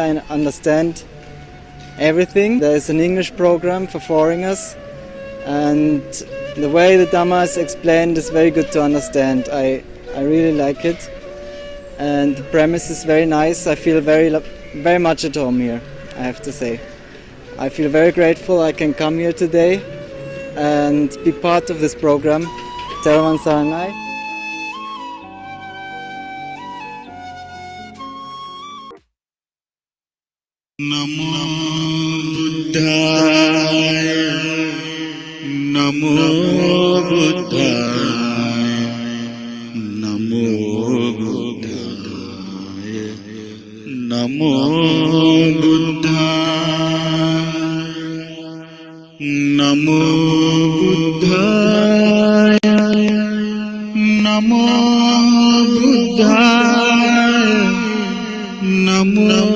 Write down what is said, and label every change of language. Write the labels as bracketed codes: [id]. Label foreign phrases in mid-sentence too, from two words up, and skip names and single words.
[en] I understand everything. There is an English program for foreigners, and the way the Dhamma is explained is very good to understand. I really like it. And the premise is very nice. I feel very much at home here, I have to say. I feel very grateful I can come here today and be part of this program. Teravan Saranai. [pi] Namo Buddhaya, Namo Buddhaya, Namo Buddhaya, Namo Buddhaya, Namo Buddhaya, Namo Buddhaya, Namo